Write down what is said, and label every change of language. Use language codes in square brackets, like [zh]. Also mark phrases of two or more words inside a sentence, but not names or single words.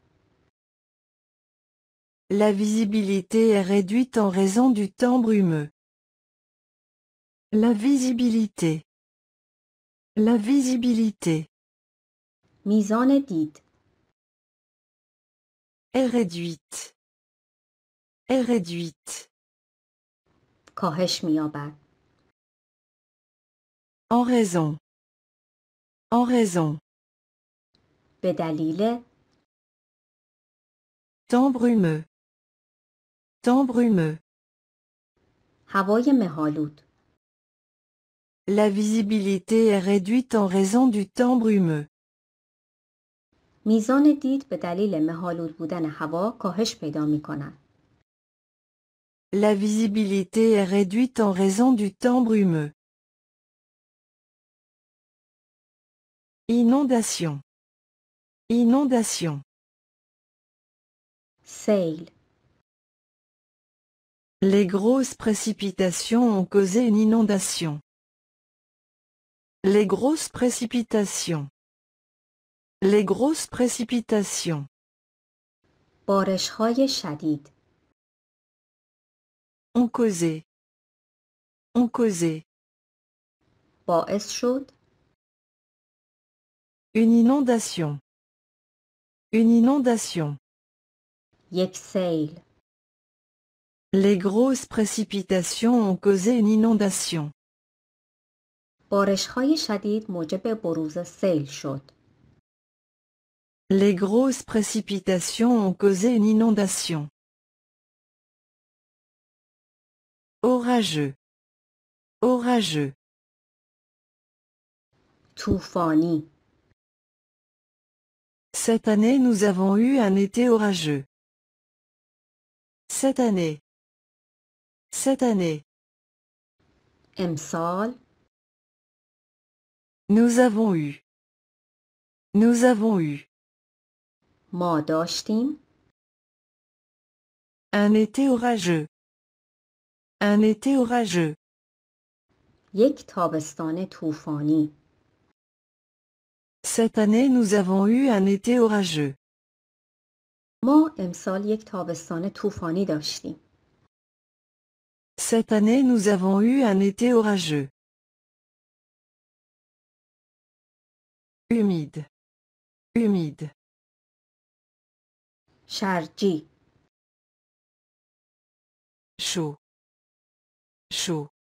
[fr] La visibilité est réduite en raison du temps brumeux. La visibilité. La visibilité. [fa] میزان دید. [fr] Est réduite. Est réduite. [fa] کاهش می‌یابد. [fr] En raison. En raison. [fa] به دلیل. [fr] Temps brumeux. Temps brumeux. [fa] هوای مه‌آلود. [fr] La visibilité est réduite en raison du temps brumeux. [fa] میزان دید به دلیل مه‌آلود بودن هوا کاهش پیدا می‌کند. [fr] La visibilité est réduite en raison du temps brumeux. Inondation. Inondation. [fa] سیل. [fr] Les grosses précipitations ont causé une inondation. Les grosses précipitations. Les grosses précipitations. [fa] بارش‌های شدید. [fr] On causait. On causait. [fa] باعث شد [fr] Une inondation. Une inondation. [fa] یک سیل. [fr] Les grosses précipitations ont causé une inondation. [fa] بارش‌های شدید موجب بروز سیل شد. [fr] Les grosses précipitations ont causé une inondation. Orageux. Orageux. [fa] طوفانی. [fr] Cette année nous avons eu un été orageux. Cette année. Cette année. [fa] امسال [fr] Nous avons eu. Nous avons eu. [fa] ما داشتیم [fr] Un été orageux. Un été orageux. [fa] یک تابستان طوفانی. [fr] Cette année nous avons eu un été orageux. [fa] ما امسال یک تابستان طوفانی داشتیم. [fr] Cette année nous avons eu un été orageux. Humide. Humide. [fa] شرجی. [fr] Chaud. Chaud.